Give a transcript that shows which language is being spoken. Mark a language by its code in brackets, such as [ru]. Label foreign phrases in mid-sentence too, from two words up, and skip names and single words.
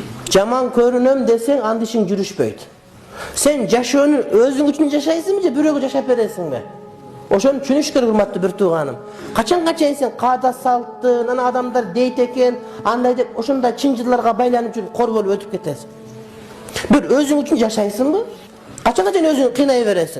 [ky] Жаман көрүнөм десең, анда ишин жүрүшпөйт. Sen жашоону өзүң үчүн жашайсыңбы же бирөөгө жашап бересиңби? Ошону түшүнүш керек, урматтуу бир тууганым. Качанга чейин сен каада салттын, ана адамдар дейт экен, андай деп ошондой чынжырларга байланып жүрүп кор болуп өтүп кетесиң. Бир өзүң үчүн жашайсыңбы? Качанга чейин өзүңдү кыйнай бересиң?